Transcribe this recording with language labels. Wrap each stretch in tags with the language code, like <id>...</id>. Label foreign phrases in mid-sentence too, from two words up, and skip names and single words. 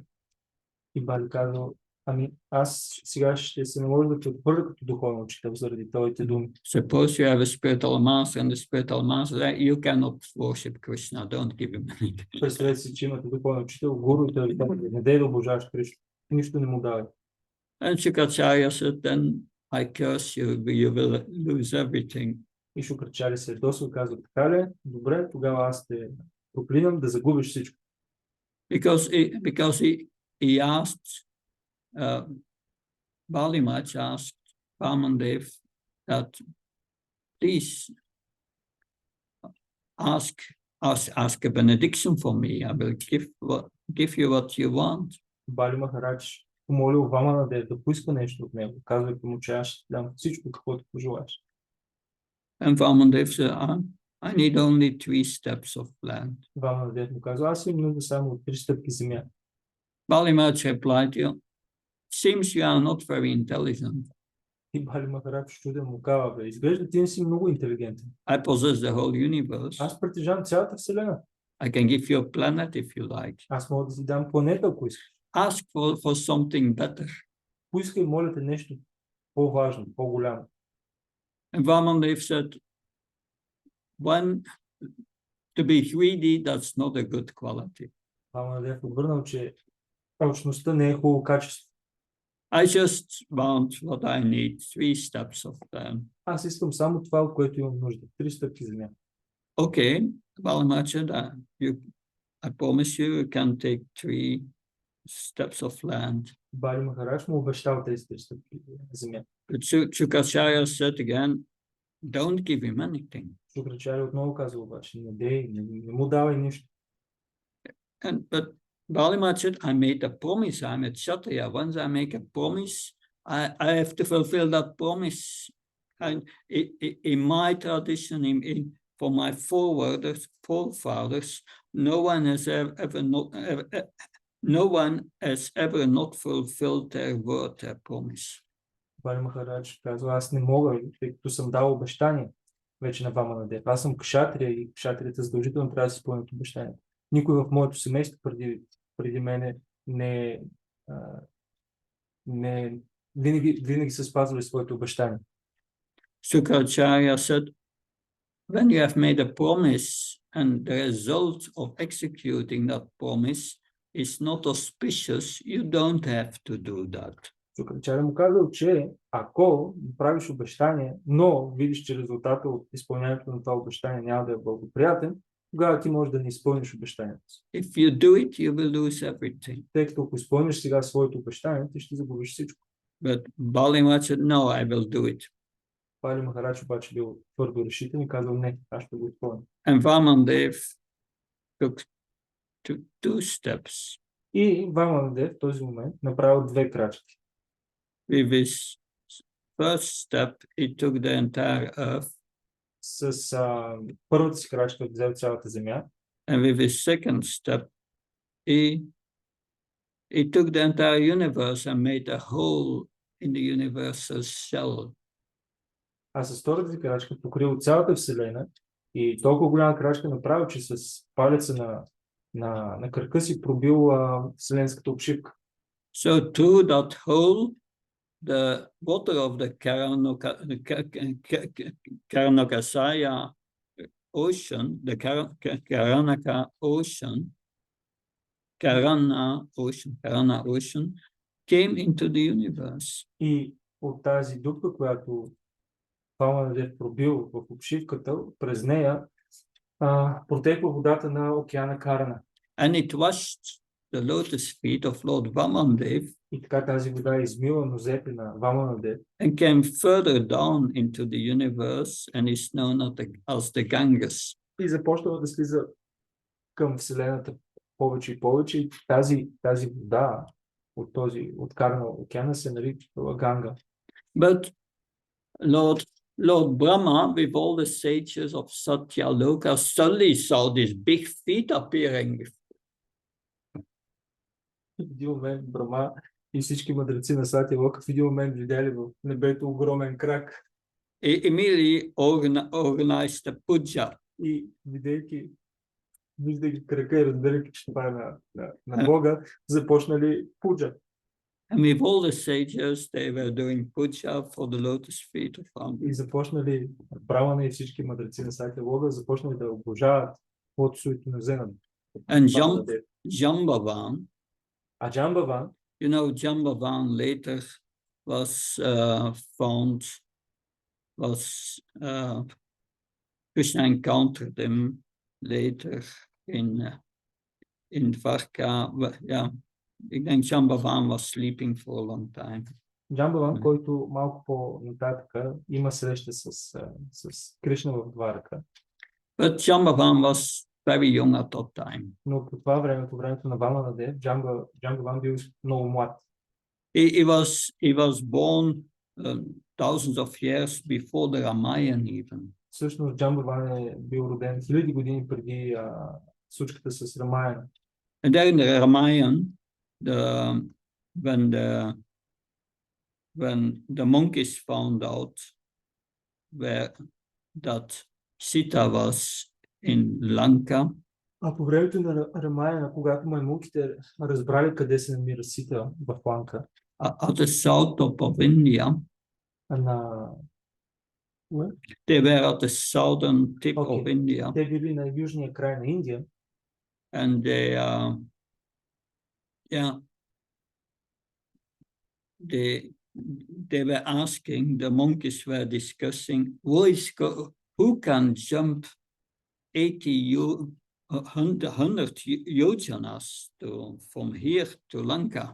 <bg>И Бали казал, ами аз сега ще се наложа да те отхвърля като духовен учител заради твоите думи.</bg> <en>Suppose you have a spiritual master and the spiritual master, you cannot worship Krishna, don't give him anything.</en> <bg>Представете си, че имате духовен учител, гуру и той казва, не дай да обожаваш Кришна. Нищо не му давай.</bg> <en>And Shukracharya said, then I curse you, you will lose everything.</en> <bg>И Шукрачаря се досъл казва, така ли? Добре, тогава аз те проклинам да загубиш всичко.</bg> <en>Because he asked, Bali Maharaj asked Vamanadeva that please ask a benediction for me. I will give you what you want.</en> <bg>Бали Махарадж помолил Ваманадев да поиска нещо от него, казвайки му, че аз ще дам всичко, каквото пожелаеш.</bg> <en>And Vamanadeva said, I need only 3 steps of land.</en> <bg>Ваманадев му казва, аз имам нужда само от 3 стъпки земя.</bg> <en>Bali Maharaj replied, seems you are not very intelligent.</en> <bg>И Бали Махарадж чуден му казва, изглежда ти не си много интелигентен.</bg> <en>I possess the whole universe.</en> <bg>Аз притежавам цялата вселена.</bg> <en>I can give you a planet if you like.</en> <bg>Аз мога да си дам планета, ако искаш.</bg> <en>Ask for something better.</en> <bg>Поискай, моля те, нещо по-важно, по-голямо.</bg> <en>And Vamanadeva said, when to be greedy, that's not a good quality.</en> <bg>Ваманадев отвърнал, че алчността не е хубаво качество. I just want what I need, 3 steps of them. Аз искам само това, от което имам нужда. 3 стъпки земя.</bg> <en>Okay, Vamanadeva, I promise you, you can take 3 steps of land.</en> <bg>Бали Махарадж му обещал тези 3 стъпки земя.</bg> <en>But Shukracharya said again, don't give him anything.</en> <bg>Шукрачаря отново казва обаче, не му давай нищо.</bg> <en>But Balimat said, I made a promise. I'm a Kshatriya. Once I make a promise, I have to fulfill that promise. And in my tradition, for my forefathers, no one has ever not fulfilled their word, their promise.</en> <bg>Бали Махарадж казва, аз не мога, тъй като съм дал обещание вече на Ваманадев. Аз съм кшатрия и кшатрията задължително трябва да си изпълнят обещанието. Никой в моето семейство преди мене винаги са спазвали своите обещания.</bg> <en>Shukracharya said, when you have made a promise and the result of executing that promise is not auspicious, you don't have to do that.</en> <bg>Шукрачаря му казал, че ако правиш обещание, но видиш, че резултата от изпълнението на това обещание няма да е благоприятен, тогава ти можеш да не изпълниш обещанието си.</bg> <en>If you do it, you will lose everything.</en> <bg>Тъй като ако изпълниш сега своето обещание, ти ще загубиш всичко.</bg> <en>But Balimat said, no, I will do it.</en> <bg>Бали Махарадж обаче бил твърдо решителен и казал, не, аз ще го изпълня.</bg> <en>And Vamanadeva took 2 steps.</en> <bg>И Ваманадев в този момент направил 2 крачки.</bg> <en>With his first step, he took the entire earth.</en> <bg>С първата си крачка взел цялата земя.</bg> <en>And with his second step, he took the entire universe and made a hole in the universe's shell.</en> <bg>А с втората си крачка покрил цялата вселена и толкова голяма крачка направил, че с палеца на кръка си пробил вселенската обшивка.</bg> <en>So through that hole, the water of the Karanakasaya ocean, the Karanaka ocean, Karana ocean, came into the universe.</en> <bg>И от тази дупка, която Ваманадев пробил в обшивката, през нея протекла водата на океана Карана.</bg> <en>And it washed the lotus feet of Lord Vamanadeva.</en> <bg>И така тази вода измила нозете на Ваманадев.</bg> <en>And came further down into the universe and is known as the Ganges.</en> <bg>И започнала да слиза към вселената повече и повече. И тази вода от Карана океана се нарича Ганга.</bg> <en>But Lord Brahma, with all the sages of Satyaloka, suddenly saw these big feet appearing.</en> <bg>В един момент Брама и всички мъдреци на Сатялока в един момент видяли в небето огромен крак.</bg> <en>Immediately organized the puja.</en> <bg>И виждайки крака и разбирайки, че това е на Бога, започнали пуджа.</bg> <en>And with all the sages, they were doing puja for the lotus feet of Ram.</en> <bg>И започнали Брамана и всички мъдреци на Сатялока започнали да обожават подсуето на Зенан.</bg> <en>And Jambavan,</en> <bg>А Джамбаван,</bg> <en>you know, Jambavan later Krishna encountered him later in Dvarka. Yeah, I think Jambavan was sleeping for a long time.</en> <bg>Джамбаван, който малко по-нататък има среща с Кришна в Дварака.</bg> <en>But Jambavan was very young at that time.</en> <bg>Но по това време, по времето на Ваманадев, Джамбаван бил много млад.</bg> <en>He was born thousands of years before the Ramayana even.</en> <bg>Всъщност Джамбаван е бил роден хиляди години преди случката с Рамаяна.</bg> <en>And there in the Ramayana, when the monkeys found out that Sita was in Lanka.</en> <bg>А по времето на Рамаяна, когато маймунките разбрали къде се намира Сита в Ланка,</bg> <en>At the south of India,</en> <bg>на...</bg> <en>They were at the southern tip of</en> <bg>Окей.</bg> <en>India,</en> <bg>Те били на южния край на Индия</bg> <en>and they were asking, the monkeys were discussing, who can jump 100 yojanas from here to Lanka?</en>